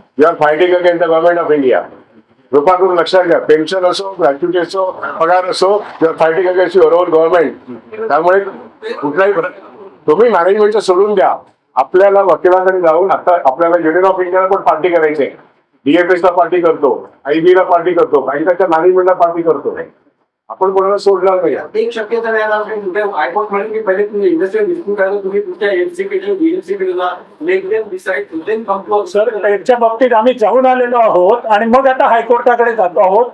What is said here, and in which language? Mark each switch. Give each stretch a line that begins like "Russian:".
English: You are fighting against the government of India.
Marathi: कृपा करून लक्षात घ्या. पेन्शन असो ग्रॅच्युटी असो पगार असो
English: You are fighting against your own government.
Marathi: त्यामुळे कुठलाही तुम्ही मॅनेजमेंटचं सोडून द्या. आपल्याला वकिलांकडे जाऊन आता आपल्याला युनियन ऑफ इंडियाला पण पार्टी करायची आहे. DFS ला पार्टी करतो. IB ला पार्टी करतो. काही त्याच्या मॅनेजमेंटला पार्टी करतो. आपण कोणाला सोडणार नाही. एक शक्यता हायकोर्ट म्हणून की पहिले तुम्ही इंडस्ट्रियल डिस्प्यूट करायला तुम्ही तुमच्या सर त्याच्या बाबतीत आम्ही जाऊन आलेलो आहोत आणि मग आता हायकोर्टाकडे जातो आहोत.